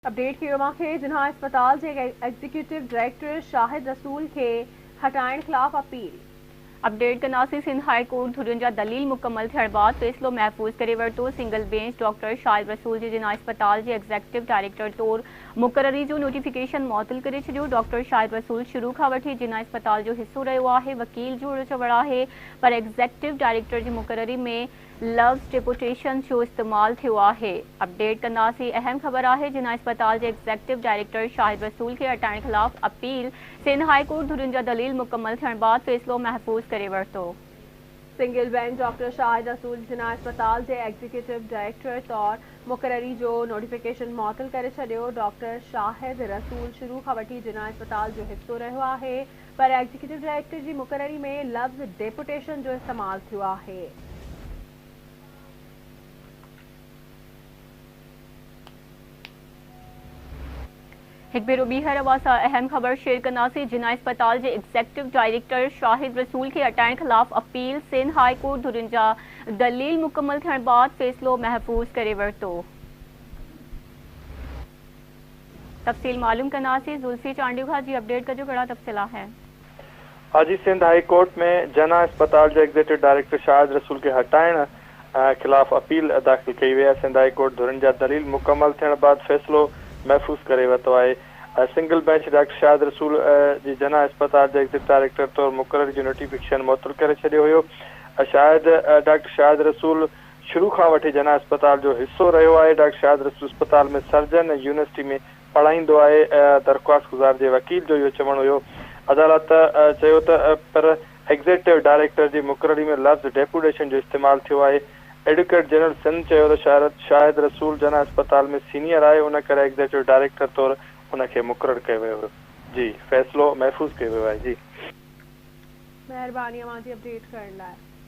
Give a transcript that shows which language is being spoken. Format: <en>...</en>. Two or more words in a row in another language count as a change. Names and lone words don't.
<sd>अपडेट की खे जिन्हा अस्पताल के एग्जीक्यूटिव डायरेक्टर शाहिद रसूल के हटाइण खिलाफ अपील। अपडेट कनासी सिंध हाई कोर्ट धुरियुनि जा दलील मुकम्मल थियण बाद फ़ैसिलो महफ़ूज़ करे वरितो। सिंगल बेंच डॉक्टर शाहिद रसूल जी जिन्हा अस्पताल के एग्जीक्यूटिव डायरेक्टर तौर मुक़ररी जो नोटिफिकेशन मुअत्तल करे छॾियो। डॉक्टर शाहिद रसूल शुरू खां वठी जिन्हा अस्पताल जो हिस्सो रहियो आहे। वकील जो चवण आहे पर एग्जीक्यूटिव डायरेक्टर की मुक़ररी में लफ्ज़ डेपुटेशन जो इस्तेमाल थियो आहे। अपडेट कंदासीं अहम ख़बर है जिन्हा अस्पताल के एग्जीक्यूटिव डायरेक्टर शाहिद रसूल के हटाइण खिलाफ अपील। सिंध हाई कोर्ट धुरियुनि जा दलील मुकम्मल थियण बाद फ़ैसिलो महफ़ूज़ करे वरितो। सिंगल बेंच डॉक्टर शाहिद रसूल जिन्हा अस्पताल के एग्जीक्यूटिव डायरेक्टर तौर मुक़ररी जो नोटिफिकेशन मुअत्तल करे छॾियो। डॉक्टर शाहिद रसूल शुरू खां वठी जिन्हा अस्पताल जो हिस्सो रहियो आहे पर एग्जीक्यूटिव डायरेक्टर की मुक़ररी में लफ्ज़ डेपुटेशन जो इस्तेमाल थियो आहे। एक भेरो ॿीहर अवां अहम ख़बर शेयर कंदासीं जिन्हा अस्पताल के एग्जीक्यूटिव डायरेक्टर शाहिद रसूल के हटाइण खिलाफ अपील। सिंध हाई कोर्ट धुरियुनि जा दलील मुकम्मल थियण बाद फ़ैसिलो महफ़ूज़ करे वरितो। तफ़सील मालूम कंदासीं जुल्फी चांडियूखा जी अपडेट कजो कहिड़ा तफ़सील है। आज सिंध हाई कोर्ट में जना अस्पताल के एग्जीक्यूटिव डायरेक्टर शाहिद रसूल के हटाइण खिलाफ अपील दाखिल कई वही है। सिंध हाई कोर्ट धुरियुनि जा दलील मुकम्मल थियण बाद फ़ैसिलो महफूज़ करे वरितो है। सिंगल बेंच डॉक्टर शाहिद रसूल जी जना अस्पताल के एग्जीक्यूटिव डायरेक्टर तौर मुक़ररी जो नोटिफिकेशन मुअत्तल करे छॾियो हुयो। डॉक्टर शाहिद रसूल शुरू खां वठी जना अस्पताल जो हिस्सो रहियो है। डॉक्टर शाहिद रसूल अस्पताल में सर्जन यूनिवर्सिटी में पढ़ाईंदो है। दरख्वास्त गुज़ार के वकील जो इहो चवण हुयो। अदालत चयो त पर एग्जीक्यूटिव डायरेक्टर की मुक़ररी में लफ्ज़ डेपुटेशन जो इस्तेमाल थियो है। एडवोकेट जनरल सिंध चयो त शाहिद रसूल जना अस्पताल में सीनियर है उन करे एग्जीक्यूटिव डायरेक्टर तौर उनके मुक़रर कयो वियो हो। जी फ़ैसिलो महफूज़ कयो वियो है। जी मेहरबानी अपडेट करण लाइ।</sd>